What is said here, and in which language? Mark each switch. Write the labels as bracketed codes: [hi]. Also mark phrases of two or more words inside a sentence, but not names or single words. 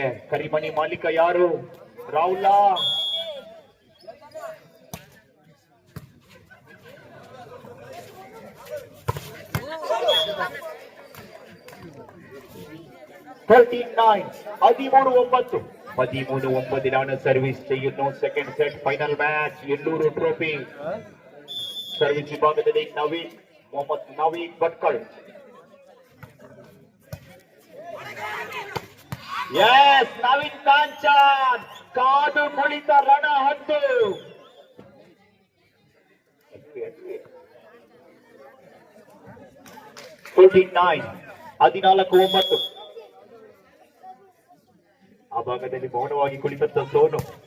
[kn] ಕರಿಮಣಿ ಮಾಲೀಕ ಯಾರು? ರಾಹುಲ್. 13-9 13-9 [ml] സർവീസ് ചെയ്യുന്നു. [en] second set final match [ml] എല്ലൂരു ട്രോഫി. സർവീസ് വിഭാഗത്തിലെ നവീൻ മുഹമ്മദ് നവീൻ ഭട്കൾ. [kn] ಎಸ್, ನವೀನ್ ಕಾಂಚನ್. ಕಾದು ಕುಳಿತ ರಣ ಹದ್ದು. 14-9 ಆ ಭಾಗದಲ್ಲಿ ಮೌನವಾಗಿ ಕುಳಿತಂತ ಸೋನು.